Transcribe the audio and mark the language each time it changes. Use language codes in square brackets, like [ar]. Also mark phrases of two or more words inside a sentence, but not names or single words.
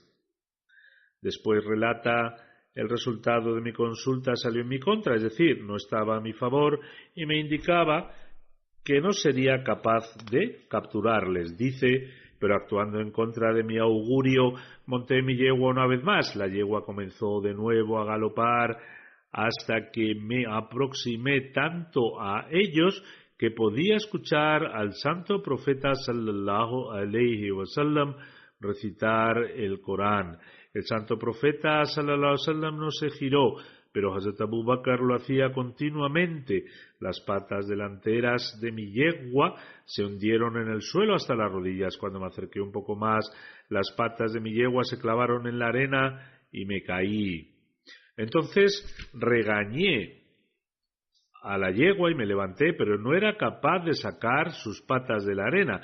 [es] Después relata: el resultado de mi consulta salió en mi contra, es decir, no estaba a mi favor y me indicaba que no sería capaz de capturarles. Dice: pero actuando en contra de mi augurio, monté mi yegua una vez más. La yegua comenzó de nuevo a galopar hasta que me aproximé tanto a ellos que podía escuchar al santo profeta [ar] صلى الله عليه وسلم [es] recitar el Corán. El santo profeta [ar] صلى الله عليه وسلم [es] no se giró, pero Hazrat Abu Bakr lo hacía continuamente. Las patas delanteras de mi yegua se hundieron en el suelo hasta las rodillas. Cuando me acerqué un poco más, las patas de mi yegua se clavaron en la arena y me caí. Entonces regañé a la yegua y me levanté, pero no era capaz de sacar sus patas de la arena.